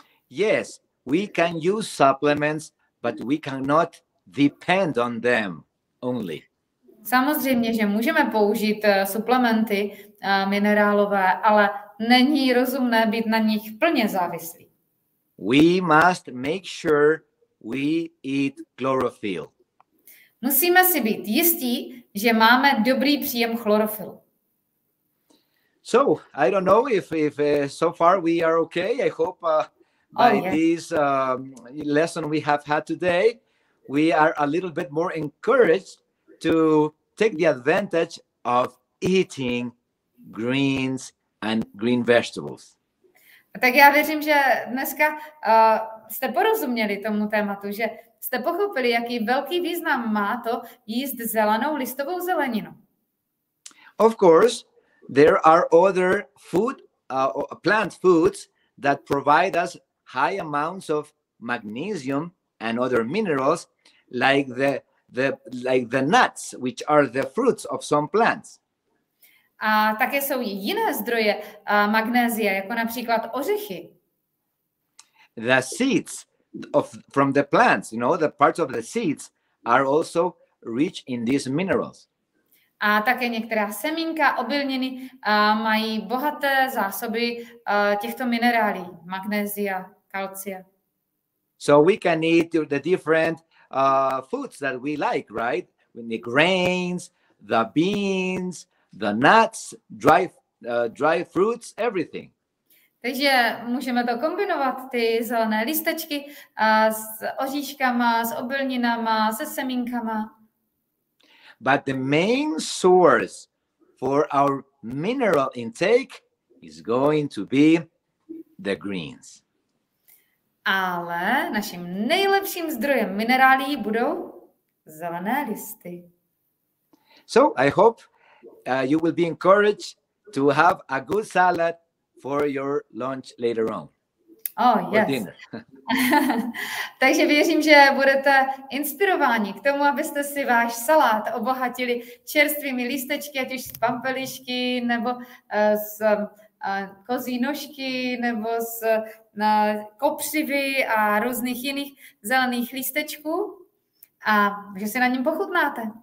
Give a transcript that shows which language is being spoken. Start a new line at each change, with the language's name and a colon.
English: Yes, we can use supplements, but we cannot depend on them only.
Czech: Samozřejmě, že můžeme použít suplementy minerálové, ale není rozumné být na nich plně závislí.
English: We must make sure we eat chlorophyll.
Czech: Musíme si být jistí, že máme dobrý příjem chlorofylu.
English: So, I don't know if so far we are okay. I hope by this lesson we have had today, we are a little bit more encouraged to take the advantage of eating greens and green vegetables.
Czech: Tak já věřím, že dneska jste porozuměli tomu tématu, že jste pochopili, jaký velký význam má to jíst zelenou listovou zeleninu.
English: Of course, there are other plant foods that provide us high amounts of magnesium and other minerals, like the nuts, which are the fruits of some plants.
Czech: A také jsou jiné zdroje magnézia, jako například ořechy.
English: The seeds from the plants, the parts of the seeds are also rich in these minerals.
Czech: A také některá semínka, obilniny mají bohaté zásoby těchto minerálí, magnézia, kalcia.
English: So we can eat the different foods that we like, right? The grains, the beans, the nuts, dry fruits, everything.
Czech: Takže můžeme to kombinovat, ty zelené lístečky s oříškama, s obilninama, se semínkama.
English: But the main source for our mineral intake is going to be the greens.
Czech: Ale naším nejlepším zdrojem minerálí budou zelené listy.
English: So I hope you will be encouraged to have a good salad for your lunch later on. Oh, yes. Dinner.
Czech: Takže věřím, že budete inspirováni k tomu, abyste si váš salát obohatili čerstvými lístečky, ať už z pampelišky, nebo z kozí nožky, nebo z kopřivy a různých jiných zelených lístečků a že si na něm pochutnáte.